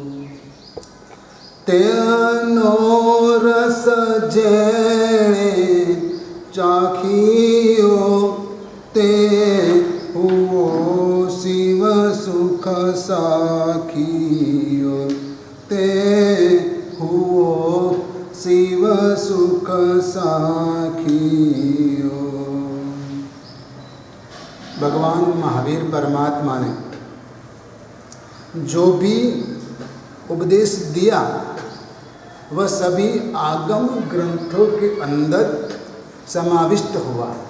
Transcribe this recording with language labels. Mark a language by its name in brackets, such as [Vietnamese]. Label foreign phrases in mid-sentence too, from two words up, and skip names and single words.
[Gujarati] તેનો રસ જેણે ચાખિયો તે હુઓ શિવ સુખ સાખિયો તે હુઓ શિવ સુખ સાખિયો। [Hindi] भगवान महावीर परमात्मा ने जो भी उपदेश दिया वह सभी आगम ग्रंथों के अंदर समाविष्ट हुआ।